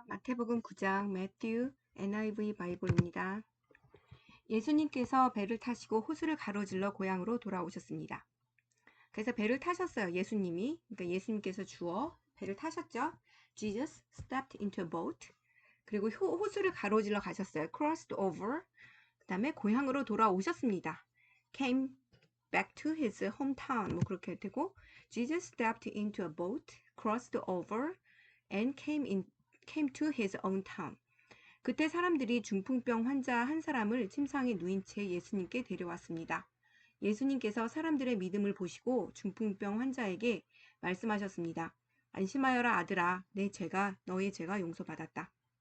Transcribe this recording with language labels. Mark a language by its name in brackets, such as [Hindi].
[Korean] 마태복음 9장 매튜 NIV 바이블입니다. 예수님께서 배를 타시고 호수를 가로질러 고향으로 돌아오셨습니다. 그래서 배를 타셨어요. 예수님이. 그러니까 예수님께서 주어 배를 타셨죠. [English] Jesus stepped into a boat. [Korean] 그리고 호수를 가로질러 가셨어요. [English] Crossed over. [Korean] 그 다음에 고향으로 돌아오셨습니다. [English] Came back to his hometown. [Korean] 뭐 그렇게 되고 [English] Jesus stepped into a boat, crossed over, and came to his own town. [Korean] 그때 사람들이 중풍병 환자 한 사람을 침상에 누인 채 예수님께 데려왔습니다. 예수님께서 사람들의 믿음을 보시고 중풍병 환자에게 말씀하셨습니다. 안심하여라 아들아, 너의 죄가 용서받았다.